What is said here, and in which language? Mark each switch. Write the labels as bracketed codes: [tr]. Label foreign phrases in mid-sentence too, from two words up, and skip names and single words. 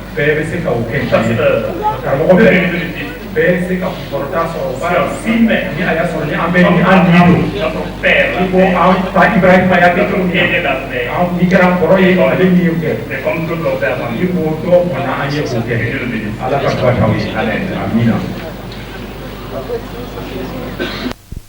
[bm] bɛɛ bɛ se ka o kɛ nta ye. [fr] Pasteur [bm] karamɔgɔ [fr] peut [bm] bɛɛ [fr] venir de l'utile. [bm] bɛɛ bɛ se ka kɔrɔta sɔrɔ [fr] Si [bm] baara [fr] on s'y met, [bm] ni a y'a sɔrɔ ni an bɛ [fr] comme [bm] ni an ni don. [fr] notre Père l'a [bm] i ko [fr] fait, [bm] an fa ibrahima y'a kɛ cogo [fr] notre [bm] min na. [fr] aîné l'a fait, [bm] an i kɛra kɔrɔ ye ale min y'o kɛ. [fr] c'est comme d'autres l'ont fait avant [bm] i [fr] nous. [bm] ko dɔ fana an ye o [fr] Que [bm] kɛ. [fr] Dieu le bénisse. [bm] ala ka dugawu t'aw ye. [fr] Amen. [bm] amina.